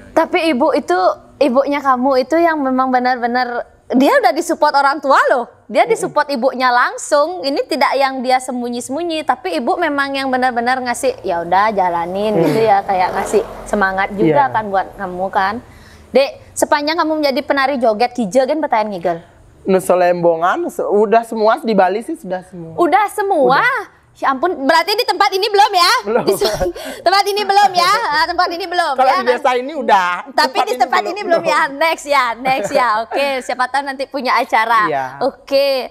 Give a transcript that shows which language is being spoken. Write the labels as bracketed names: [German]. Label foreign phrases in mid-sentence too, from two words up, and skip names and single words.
[Indonesian] Tapi ibunya kamu itu yang memang benar-benar dia udah disupport orang tua loh. Dia disupport ibunya langsung. Ini tidak yang dia sembunyi-sembunyi, tapi ibu memang yang benar-benar ngasih ya udah jalanin gitu ya, kayak ngasih semangat juga Iya. kan buat kamu kan. Dek, sepanjang kamu menjadi penari joget kijel kan pertanyaan ngigel. Nusa Lembongan, udah semua di Bali sih sudah semua. Udah semua. Ya ampun, berarti di tempat ini belum ya? Belum. Tempat ini belum ya? Tempat ini belum Kalau ya? di desa ini udah. Tapi di tempat ini belum ya? Next ya. Oke, siapa tahu nanti punya acara. Iya. Oke.